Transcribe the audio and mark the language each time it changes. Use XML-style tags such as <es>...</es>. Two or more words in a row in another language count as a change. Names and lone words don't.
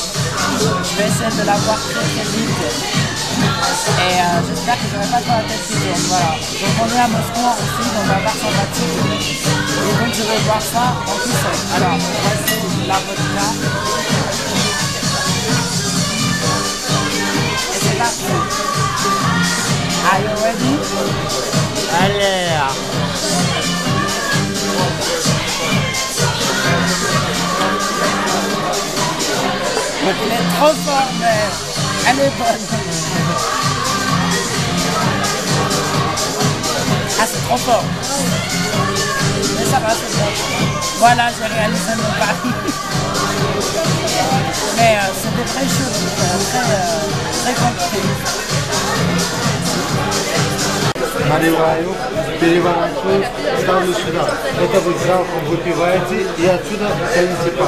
<fr>Je vais essayer de la boire très très vite. Et j'espère que je n'aurai pas trop la tête qui tourne. Voilà. Donc on est à Moscou en Russie, dans un bar sympathique. Et donc je vais boire ça en tout seul. Alors, on va essayer la vodka. Et c'est parti.</fr> <en>Are you ready?</en> <fr>Allez. Il est trop fort, mais elle est bonne. Ah, c'est trop fort. Mais ça va, c'est bon. Voilà, j'ai réalisé mon pari. Mais c'était très chaud, très compliqué.</fr> <ru>Наливаю, переворачиваю, ставлю сюда. Это вы залпом выпиваете и отсюда тянете пар.</ru>